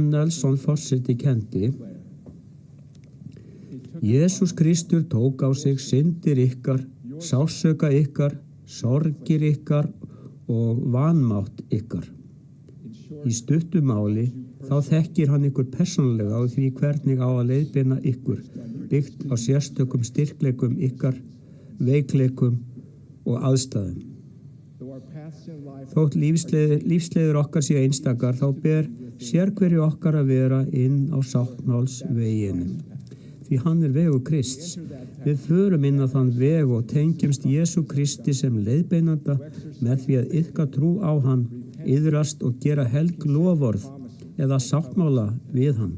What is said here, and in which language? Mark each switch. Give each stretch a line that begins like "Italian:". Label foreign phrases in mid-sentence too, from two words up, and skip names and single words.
Icelandic: Nelson forseti kenndi, Jesús Kristur tók á sig syndir ykkar, sársauka ykkar, sorgir ykkar og vanmátt ykkar. Í stuttu máli þá þekkir hann ykkur persónulega á því hvernig á að leiðbeina ykkur, byggt á sérstökum styrkleikum ykkar, veikleikum og aðstæðum.
English: Though our paths in life
Icelandic: Þótt lífsleiðir okkar séu einstakar, þá ber sérhverju okkar að vera inn á sáttmálsveginum. Því hann er vegur Krists. Við förum inn á þann veg og tengjumst Jesú Kristi sem leiðbeinanda með því að iðka trú á hann, iðrast og gera helg loforð eða sáttmála við hann.